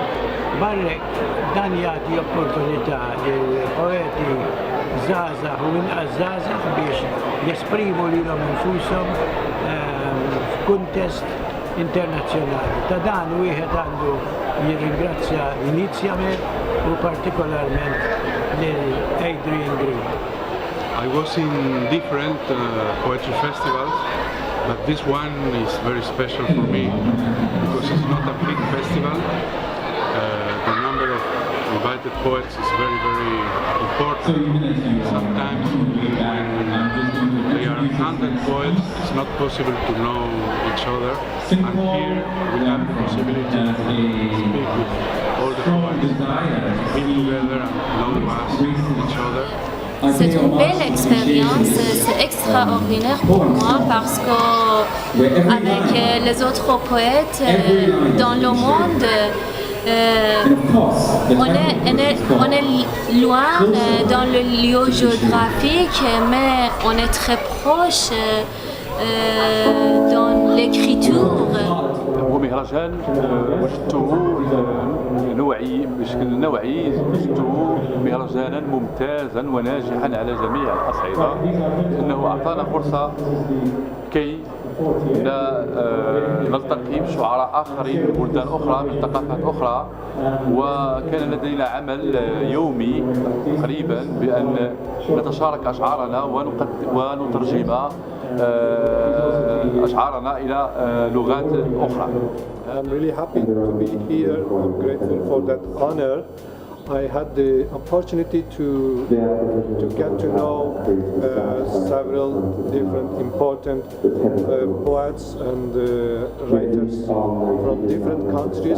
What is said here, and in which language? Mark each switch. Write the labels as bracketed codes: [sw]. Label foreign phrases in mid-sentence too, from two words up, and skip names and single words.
[mt] Barrek dan jagħti opportunità lil poeti żgħażagħ u inqas żgħażagħ biex jesprimu lilhom infushom f'kuntest internazzjonali. Ta' dan wieħed għandu jirringrazzja inizjament u partikolarment lil Adrian Green. [en] I was in different poetry festivals, but this one is very special for me because it's not a big festival. The number of invited poets is very, very important. Sometimes when there are 100 poets, it's not possible to know each other, and here we have the possibility to speak with all the poets, be together and know us, each other. [fr] C'est une belle expérience, c'est extraordinaire pour moi parce qu'avec les autres poètes dans le monde, on est loin dans le lieu géographique, mais on est très proche dans l'écriture. [ar] ومهرجان وجدته نوعي بشكل نوعي، وجدته مهرجانا ممتازا وناجحا على جميع الأصعدة، لأنه أعطانا فرصة كي نلتقي بشعراء آخرين من بلدان أخرى من ثقافات أخرى، وكان لدينا عمل يومي تقريبا بأن نتشارك أشعارنا ونترجم أشعارنا إلى لغات أخرى. [en] I'm really happy to be here. I'm grateful for that honor. I had the opportunity to get to know several different important poets and writers from different countries.